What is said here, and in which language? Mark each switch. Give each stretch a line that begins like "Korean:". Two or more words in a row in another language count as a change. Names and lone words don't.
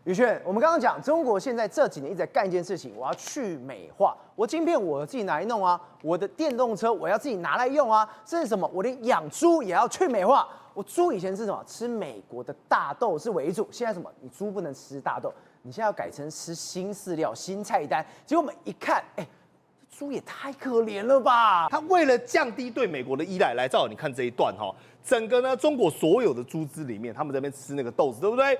Chinese: 宇軒，我們剛剛講，中國現在這幾年一直在幹一件事情，我要去美化。我晶片我自己拿來弄啊，我的電動車我要自己拿來用啊，甚至什么，我連養豬也要去美化。我豬以前是什麼？吃美國的大豆是為主，現在什麼？你豬不能吃大豆，你現在要改成吃新飼料、新菜單。結果我們一看，豬也太可憐了吧！他為了降低對美國的依賴，來照你看這一段哈，整個呢中國所有的豬隻裡面，他們在那邊吃那個豆子，對不对？